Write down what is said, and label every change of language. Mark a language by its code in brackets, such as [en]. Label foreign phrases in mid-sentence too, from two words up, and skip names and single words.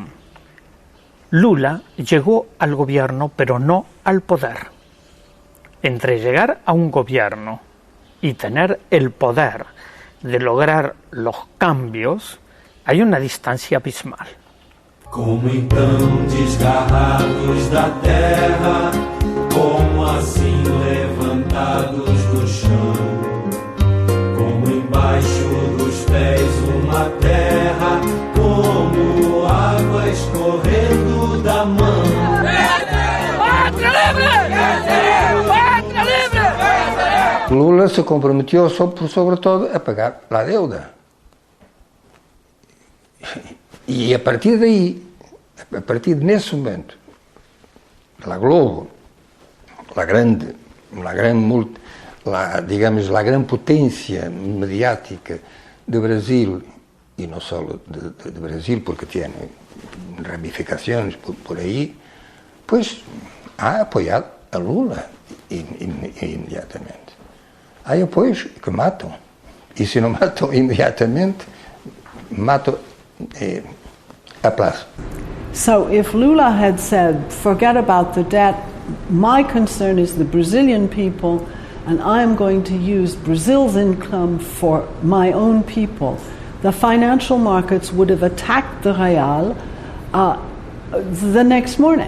[es] Lula llegó al gobierno, pero no al poder. Entre llegar a un gobierno y tener el poder de lograr los cambios, hay una distancia abismal. [pt] Como então desgarrados da terra, como assim levantados do chão, como embaixo dos pés uma terra, como água escorrendo da mão. Pátria livre! Pátria livre! [es] Lula se comprometió sobre todo a pagar la deuda. [pt] E a partir daí, a partir nesse momento, a Globo, a grande digamos, [es] la gran potencia mediática de Brasil, y no solo de Brasil, porque tiene ramificaciones por ahí, pues ha apoyado a Lula inmediatamente. [pt] Hay apoios que matam, e se não matam imediatamente, matam [es] a plazo. [en] So if Lula had said, forget about the debt, my concern is the Brazilian people, and I am going to use Brazil's income for my own people, the financial markets would have attacked the real the next morning.